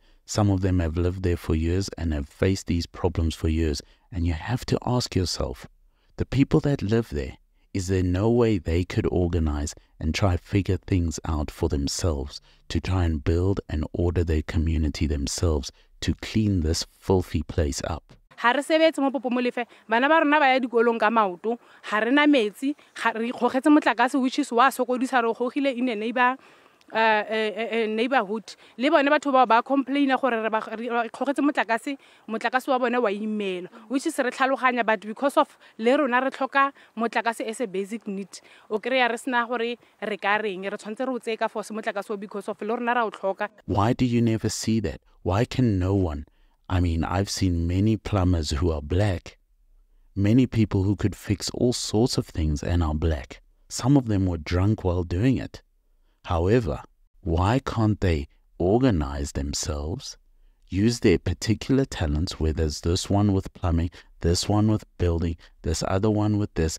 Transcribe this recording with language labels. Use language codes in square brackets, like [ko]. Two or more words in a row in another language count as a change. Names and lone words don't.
[en] Some of them have lived there for years and have faced these problems for years. And you have to ask yourself, the people that live there, is there no way they could organize and try figure things out for themselves, to try and build and order their community themselves, to clean this filthy place up? [tn] Ha re sebetse mo Popo Molefe, bana ba rona ba ya dikolong ka maoto, ha re na metsi, re kgogetse motlakase, [en] which is [tn] wa sokodisa re gogile [en] in a neighborhood. [tn] Le bone batho ba complain gore re kgogetse motlakase wa bone wa imela, [en] which is [tn] re tlhaloganya, [en] but because of [tn] le rona re tlhoka motlakase [en] as a basic need, [tn] o kreya re sna gore re ka reng re tshwantse re o tse ka force motlakase [en] because of [tn] le rona ra o tlhoka. [en] Why do you never see that? Why can no one? I mean, I've seen many plumbers who are black, many people who could fix all sorts of things and are black. Some of them were drunk while doing it. However, why can't they organize themselves, use their particular talents, where there's this one with plumbing, this one with building, this other one with this.